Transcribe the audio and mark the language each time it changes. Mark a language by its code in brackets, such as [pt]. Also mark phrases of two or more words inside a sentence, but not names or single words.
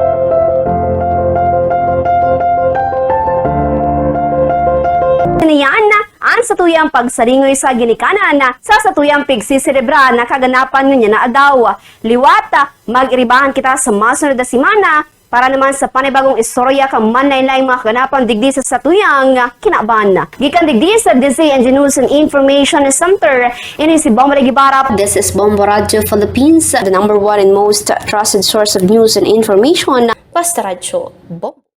[bik] Ang satuyang pagsaringoy sa ginikanan sa satuyang pigsisirebra na kaganapan nga na adaw. Liwata, mag-iribahan kita sa masunod na simana para naman sa panibagong istorya kang manlain-laing mga kaganapan digdi sa satuyang kinaban. Gikan digdi sa DZNG News and Information Center, ini si Bombo Gibarap. [en] This is Bombo Radio Philippines, the #1 and most trusted source of news and information. [tl] Basta Radio Bombo.